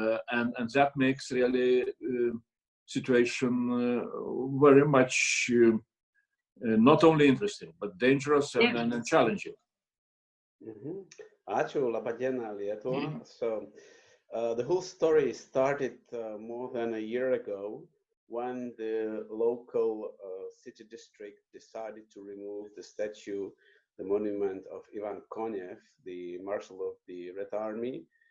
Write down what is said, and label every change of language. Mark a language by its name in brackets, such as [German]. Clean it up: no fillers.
[English] And that makes really situation very much not only interesting, but dangerous and challenging. [Lithuanian] Ačiū, labą dieną, Lietuva. [English] So the whole story started more than a year ago when the local city district decided to remove the statue, the monument of Ivan Konev, the Marshal of the Red Army.